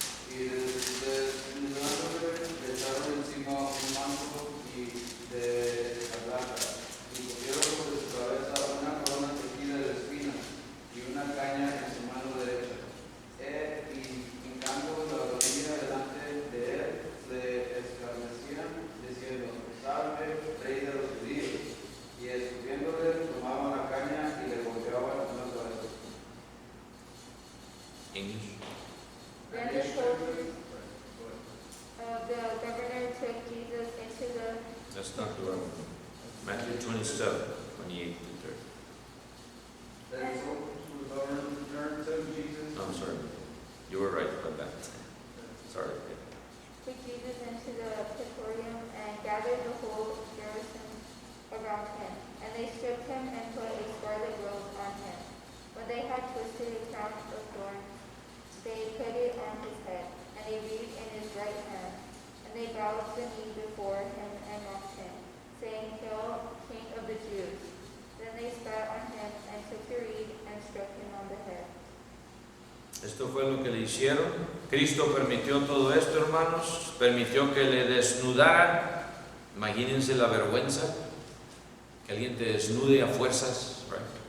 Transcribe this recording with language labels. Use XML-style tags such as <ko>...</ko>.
<es>Y levantándole, le echaron encima un manto de escarlata, y pusieron sobre su cabeza una corona tejida de espinas y una caña en su mano derecha. Y hincando la rodilla delante de él, le escarnecían, diciendo, salve, Rey de los judíos. Y escupiéndole, tomaban la caña y le golpeaban con las cabezas.</es> <en>English. Then the soldiers of the governor took Jesus into the That's not the one. Matthew 27, 28 to 30. Then the soldiers who governed took Jesus. I'm sorry. You were right about that. Sorry. took Jesus into the praetorium and gathered the whole garrison around him. And they stripped him and put a scarlet robe on him. When they had twisted a crown of thorns, they put it on his head, and a reed in his right hand. And they bowed the knee before him and mocked him, saying, Hail, King of the Jews! Then they spat on him and took the reed and struck him on the head.</en> <es>Esto fue lo que le hicieron. Cristo permitió todo esto, hermanos. Permitió que le desnudaran. Imagínense la vergüenza. Que alguien te desnude a fuerzas.</es> <en>Right?</en>